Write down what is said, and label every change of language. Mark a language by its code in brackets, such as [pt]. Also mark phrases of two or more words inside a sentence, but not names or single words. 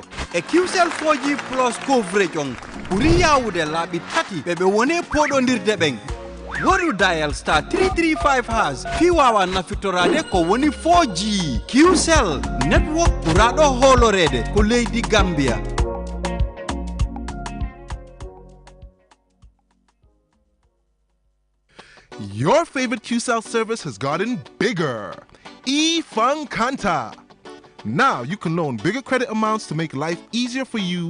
[ff] e QCell [en] 4G plus coverage [ff] on ɓuri yawude laaɓi tati ɓe wone poɗodirde ɓen woɗu [en] dial star [ff] 335 # fi wawa nafittorade ko woni 4G QCell network ɓuraɗo holorede ko leydi Gambia. [en] Your favorite QCell service has gotten bigger. eFunkanta. Now you can loan bigger credit amounts to make life easier for you.